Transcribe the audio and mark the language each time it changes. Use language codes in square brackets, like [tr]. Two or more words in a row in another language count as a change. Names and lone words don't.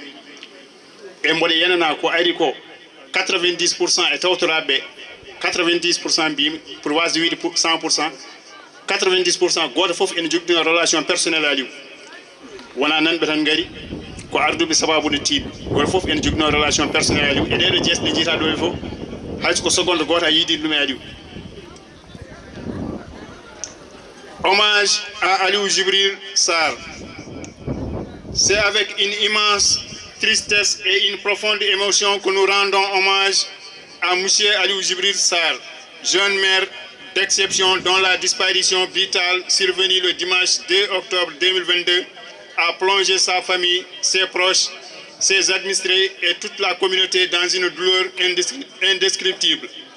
[ff] e mboɗo yenana ko ari ko 90% e tawtoraɓe 90% mbimi pour wasde wiide 100%, 90% goto foof ene jogdina [fr] relation personnel [ff] Aliou. wona nanɓe tan gaari ko arduɓe sababude tiiɗ. goto foof ene jogdino [fr] relation personnel [ff] Aliou. e ɗeɗo jeesɗe ɗe jiita ɗo e fof hayso ko seconde goto a yiiɗi ɗum e Aliou. [fr] hommage à Aliou Djibril Sarr. C'est avec une immense tristesse et une profonde émotion que nous rendons hommage à M. Aliou Djibril Sarr, jeune maire d'exception dont la disparition brutale survenue le dimanche 2 octobre 2022 a plongé sa famille, ses proches, ses administrés et toute la communauté dans une douleur indescriptible.